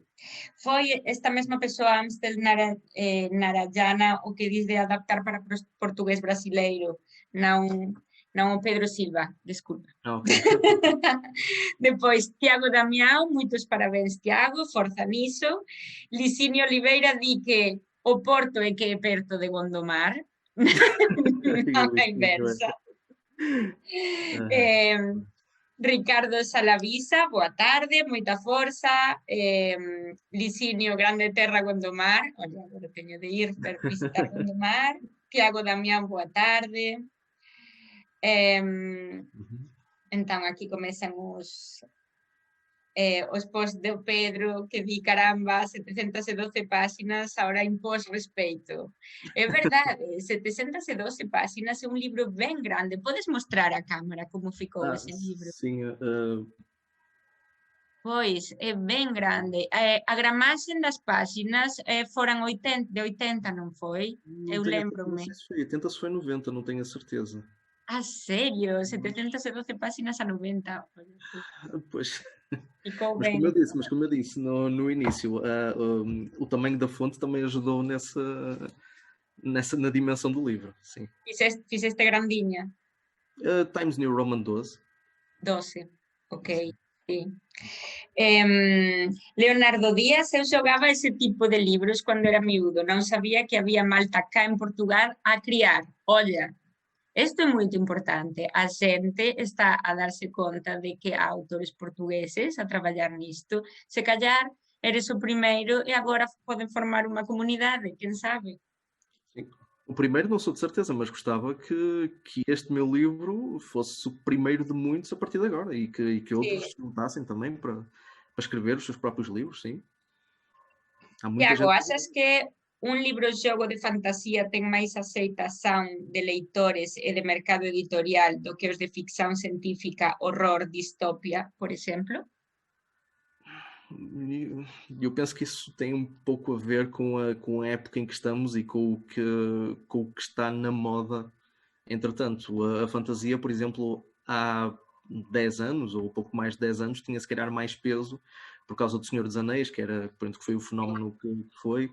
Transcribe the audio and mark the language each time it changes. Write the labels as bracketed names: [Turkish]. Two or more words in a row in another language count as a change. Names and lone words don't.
[Portuguese] Foi esta mesma pessoa, Amstel Narayana, o que diz de adaptar para português brasileiro, não o Pedro Silva, desculpa. Ok. [Galician] Depois, Tiago Damião, muitos parabéns, Tiago, forza nisso. Licínio Oliveira di que o Porto é que é perto de Gondomar, não a inversa. Ricardo Salavisa, boa tarde, moita forza. Licinio, Grande Terra, Gondomar. Olha, agora teño de ir para visitar Gondomar. Tiago Damián, boa tarde. Entón, aquí comezan os posts do Pedro, que di, caramba, 712 páxinas, ahora impós respeito. É verdade, 712 páxinas é un libro ben grande. Podes mostrar a cámara como ficou ese libro? [Portuguese] Sim. [Galician] Pois, é ben grande. A gramaxen das páxinas foran 80, de 80, non foi? Eu [Portuguese] Não [Galician] lembro-me. [Portuguese] sei se foi 80 ou se foi 90, não tenho a certeza. [Galician] A serio? 712 páxinas a 90. Pois. Ficou [Portuguese] Mas [Galician] ben. [Portuguese] como eu disse no início, o tamanho da fonte também ajudou na dimensão do livro, sim. [Galician] Fizeste grandinha? [Portuguese] Times New Roman 12. [Galician] 12, ok. Sí. Leonardo Díaz, eu xogaba ese tipo de libros cando era miúdo. Non sabía que había malta cá en Portugal a criar. Olla, isto é moito importante. A xente está a darse conta de que há autores portugueses a traballar nisto. Se callar eres o primeiro e agora poden formar unha comunidade, quen sabe? [Portuguese] Sim. O primeiro não sou de certeza, mas gostava que este meu livro fosse o primeiro de muitos a partir de agora, e que outros se juntassem também para escrever os seus próprios livros, sim. Há muita [Galician] Tiago, [Portuguese] gente. [Galician] achas que un libro-xogo de fantasía ten máis aceitación de leitores e de mercado editorial do que os de ficción científica, horror, distopia, por exemplo? [Portuguese] Eu penso que isso tem um pouco a ver com a época em que estamos e com o que está na moda. Entretanto, a fantasia, por exemplo, há 10 anos, ou pouco mais de 10 anos, tinha se calhar mais peso por causa do Senhor dos Anéis, que foi o fenómeno que foi.